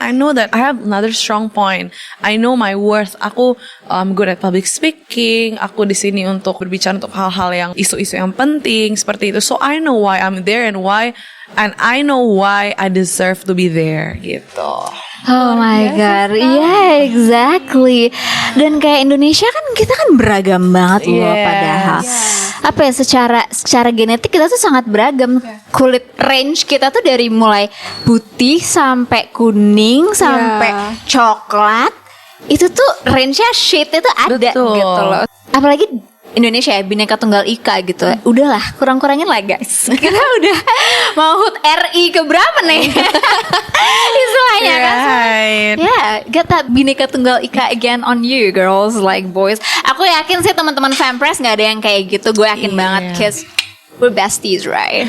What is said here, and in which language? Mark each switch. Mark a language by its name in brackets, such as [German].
[English] I know that I have another strong point. I know my worth. Aku good at public speaking. [Indonesian] Aku di sini untuk berbicara untuk hal-hal yang isu-isu yang penting seperti itu. [English] So I know why I'm there and I know why I deserve to be there gitu. Oh my god, yeah exactly. [Indonesian] Dan kayak Indonesia kan kita kan beragam banget loh padahal. Apa ya, secara genetik kita tuh sangat beragam. Kulit range kita tuh dari mulai putih sampai kuning sampai coklat. Itu tuh range-nya shade-nya tuh ada. Betul. Gitu loh. Apalagi Indonesia ya, Bhinneka Tunggal Ika gitu. Udahlah, kurang-kurangin lah guys. Kita udah mau HUT RI ke berapa nih? Istilahnya kan. [English] Yeah, get that Bhinneka Tunggal Ika again on you girls, like boys. [Indonesian] Aku yakin sih teman-teman Fempres gak ada yang kayak gitu. Gue yakin banget, [English] cause we're besties, right?